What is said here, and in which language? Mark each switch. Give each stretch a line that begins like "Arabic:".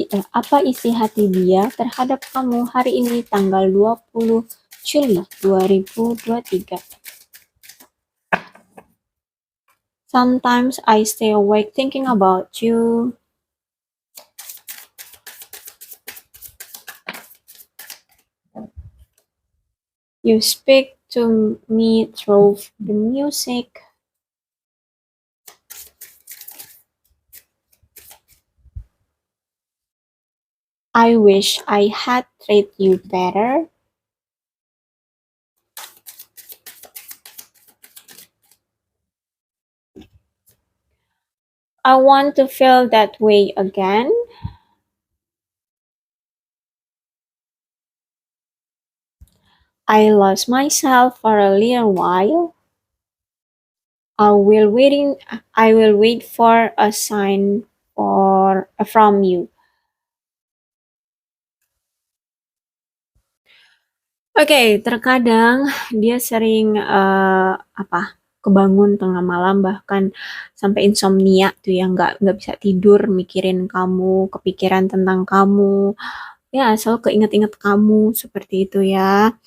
Indonesian: Apa isi hati dia terhadap kamu hari ini tanggal 20 Juli 2023.
English: Sometimes I stay awake thinking about you. You speak to me through the music. I wish I had treated you better. I want to feel that way again. I lost myself for a little while. I will waiting I will wait for a sign from you.
Indonesian: Oke, terkadang dia sering apa kebangun tengah malam bahkan sampai insomnia tuh ya nggak bisa tidur mikirin kamu, kepikiran tentang kamu, ya selalu keinget-inget kamu seperti itu ya.